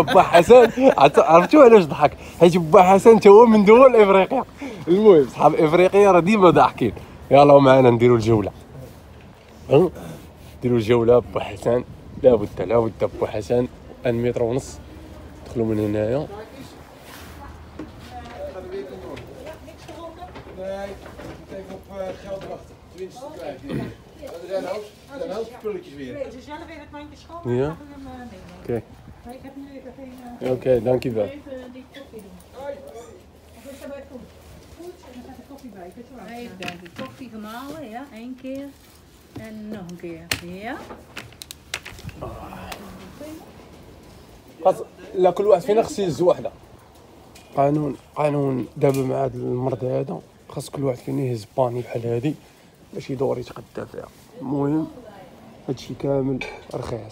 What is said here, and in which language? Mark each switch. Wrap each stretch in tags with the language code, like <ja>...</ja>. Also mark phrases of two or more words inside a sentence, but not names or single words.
<ar>با حسن عرفتوا علاش ضحك؟ حيت با حسن تا هو من دول افريقيا. المهم صحاب افريقيا راه ديما ضاحكين. يلا معنا نديروا الجوله. نديروا الجوله با حسن. لابد با حسن 1 متر ونص. دخلوا من هنايا.</ar> <nl>Ja? Oké. Oké, dankjewel. Even de koffie gemalen, ja, 1 keer. En nog een keer, ja.</nl> <ar>لا، كل واحد فينا خصو يهز وحده. قانون دابا مع هذا المرض هذا خاص كل واحد فينا يهز باني بحال هادي باش يدور يتغدى فيها. المهم هادشي كامل رخيص.</ar>